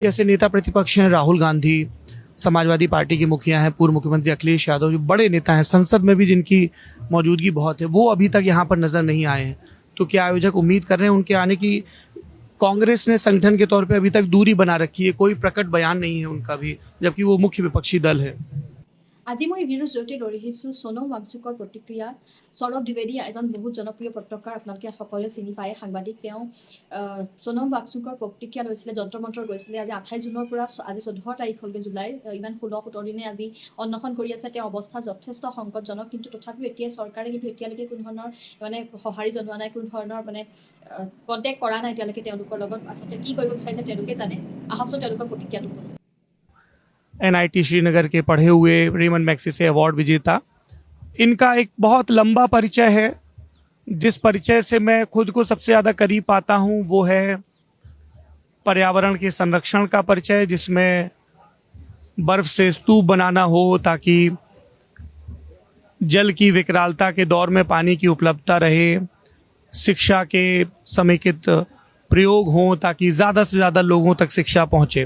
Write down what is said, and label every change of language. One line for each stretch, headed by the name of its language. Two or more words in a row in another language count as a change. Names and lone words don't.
Hindi: जैसे नेता प्रतिपक्ष हैं राहुल गांधी, समाजवादी पार्टी के मुखिया हैं पूर्व मुख्यमंत्री अखिलेश यादव, जो बड़े नेता हैं, संसद में भी जिनकी मौजूदगी बहुत है, वो अभी तक यहाँ पर नजर नहीं आए हैं। तो क्या आयोजक उम्मीद कर रहे हैं उनके आने की? कांग्रेस ने संगठन के तौर पे अभी तक दूरी बना रखी है, कोई प्रकट बयान नहीं है उनका भी, जबकि वो मुख्य विपक्षी दल है।
Assamese: আজি মই ভিডিঅ'ৰ জৰিয়তে লৈ আহিছোঁ সোনম ৱাংচুকৰ প্ৰতিক্ৰিয়া। সৌৰভ দ্বিবেদী এজন বহুত জনপ্ৰিয় পত্ৰকাৰ, আপোনালোকে সকলোৱে চিনি পায়, সাংবাদিক। তেওঁ সোনম ৱাংচুকৰ প্ৰতিক্ৰিয়া লৈছিলে, যন্ত্ৰ মন্ত্ৰ গৈছিলে। আজি 28 জুনৰ পৰা আজি 14 তাৰিখ হ'লগৈ, জুলাই। ইমান 16-17 দিনে আজি অন্বেষণ কৰি আছে। তেওঁৰ অৱস্থা যথেষ্ট সংকটজনক, কিন্তু তথাপিও এতিয়া চৰকাৰে কিন্তু এতিয়ালৈকে কোনো ধৰণৰ সঁহাৰি জনোৱা নাই, কোনো ধৰণৰ কণ্টেক্ট কৰা নাই এতিয়ালৈকে তেওঁলোকৰ লগত। আচলতে কি কৰিব বিচাৰিছে তেওঁলোকে জানে। আহকচোন তেওঁলোকৰ প্ৰতিক্ৰিয়াটো শুনো।
Hindi: NIT श्रीनगर के पढ़े हुए, रेमन मैग्सेसे अवार्ड विजेता। इनका एक बहुत लंबा परिचय है। जिस परिचय से मैं खुद को सबसे ज़्यादा करीब पाता हूँ वो है पर्यावरण के संरक्षण का परिचय, जिसमें बर्फ से स्तूप बनाना हो ताकि जल की विकरालता के दौर में पानी की उपलब्धता रहे, शिक्षा के समेकित प्रयोग हों ताकि ज़्यादा से ज़्यादा लोगों तक शिक्षा पहुँचे।